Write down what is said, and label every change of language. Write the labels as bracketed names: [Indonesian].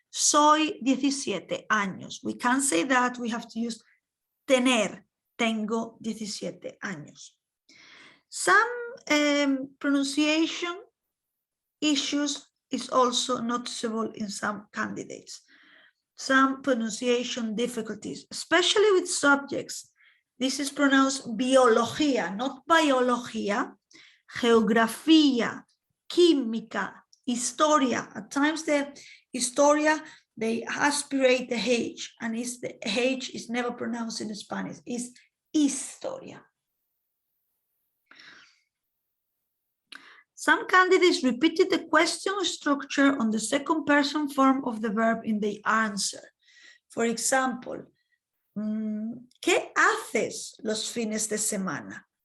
[Spanish] Soy 17 años. [English] We can't say that, we have to use tener. [Spanish] Tengo 17 años. [English] Some pronunciation issues is also noticeable in some candidates. Some pronunciation difficulties, especially with subjects. This is pronounced biología, not biología, geografía, química, historia. At times the historia, they aspirate the H, and the H is never pronounced in Spanish, it's historia. Some candidates repeated the question structure on the second person form of the verb in the answer. For example, [Spanish] ¿qué haces los fines de semana?